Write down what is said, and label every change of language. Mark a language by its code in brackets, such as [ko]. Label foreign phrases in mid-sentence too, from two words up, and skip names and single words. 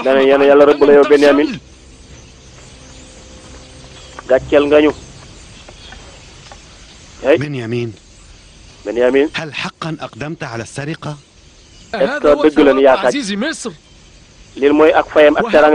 [wo] dana yéen yàlla rëbb la yow Benyamin gàcceel nga ñu Benyamin [ar] هل حقا أقدمت على السرقة؟ [fr] est-ce que [wo] dëgg la ni yaa sàcc lii mooy ak fayam ak teranga